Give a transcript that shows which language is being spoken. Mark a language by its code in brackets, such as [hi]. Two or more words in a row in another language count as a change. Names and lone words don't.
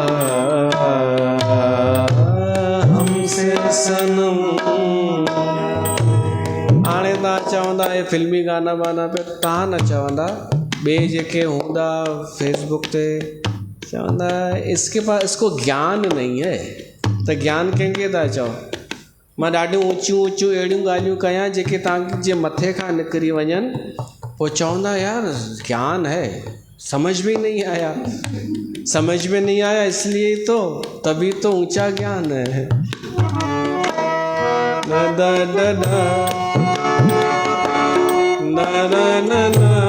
[hi] हमसे सनम। [sd] हाणे तव्हां चवंदा हे फिल्मी गाना वाना पे, तव्हां न चवंदा, ॿिए जेके हूंदा फेसबुक ते चवंदा [hi] इसको ज्ञान नहीं है, [sd] त ज्ञान कंहिंखे था चओ। मां ॾाढियूं ऊचियूं अहिड़ियूं ॻाल्हियूं कयां जेके तव्हांजे मथे खां निकिरी वञनि, पोइ चवंदा [hi] यार ज्ञान है, समझ में नहीं आया, समझ में नहीं आया इसलिए तो तभी तो ऊंचा ज्ञान है। न द द द न न न न